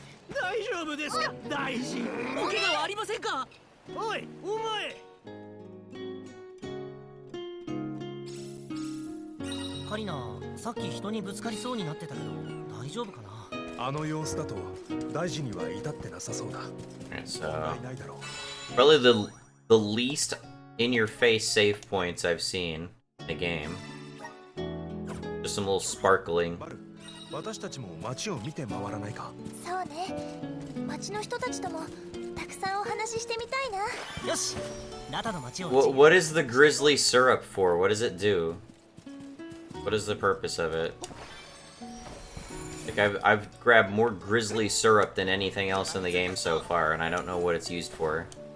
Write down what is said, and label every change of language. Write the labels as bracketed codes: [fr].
[ja] 大丈夫ですか大臣お怪我はありませんかおいお前カリナさっき人にぶつかりそうになってたけど大丈夫かなあの様子だと大事には至ってなさそうだ。 [en] Alright, [ja] 問 [en] so [ja] 題ないだろう。 [en] probably the least in-your-face save points I've seen in the game. Just some little sparkling. [ja] バル、私たちも街を見て回らないか。そうね。町の人たちともたくさんお話ししてみたいな。よしラタの街を [en] What is the grizzly syrup for? What does it do? What is the purpose of it? Like I've grabbed more grizzly syrup than anything else in the game so far, and I don't know what it's used for.